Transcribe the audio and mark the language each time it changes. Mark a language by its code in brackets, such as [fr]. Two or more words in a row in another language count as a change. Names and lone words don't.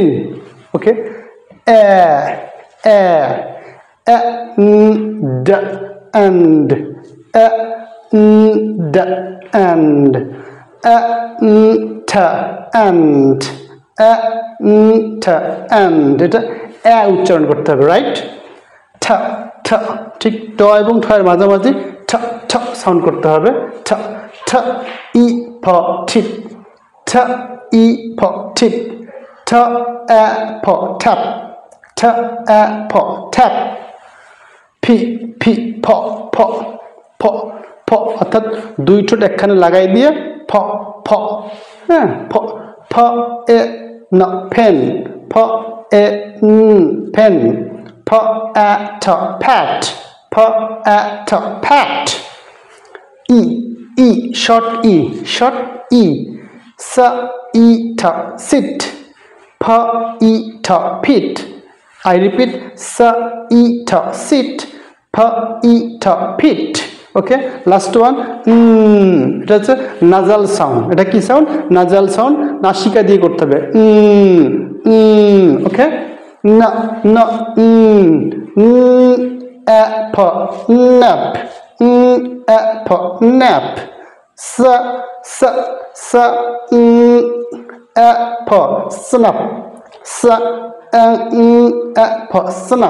[bn] ওকে, এ এ এ ড [en] and and and and [bn] এটা এ উচ্চারণ করতে হবে, রাইট? ঠ ঠ, ঠিক ট এবং ঠ এর মাঝামাঝি ঠ ঠ সাউন্ড করতে হবে। ঠ ঠ ই ফ ঠিক, ঠ ই ফ ঠিক, ঠ এ ফ ঠ্যাপ, ঠ এ ফ ঠ্যাপ। ফি ফি ফ ফ ফ ফ, অর্থাৎ দুই ঠোঁট একখানে লাগাই দিয়ে ফ ফ, হ্যাঁ, ফ ফ এ ন ফেন, ফ এ ফেন, ফ এ ঠ ফ্যাট, ফ এ ঠ ফ্যাট। ই ই শর্ট ই, শর্ট ই, স ই ঠ সিট, ফ ই ঠ ফিট। [en] I repeat, sa e tha sit, pha e tha fit. Okay, last one, [bn] এটা হচ্ছে [en] nasal sound. [bn] এটা কি সাউন্ড? [en] nasal sound, [bn] নাসিকা দিয়ে করতে হবে। ওকে, না না এ ফ ন্যাপ, এ ফ ন্যাপ, সা সা সা এ ফ স্ন্যাপ, সা snap.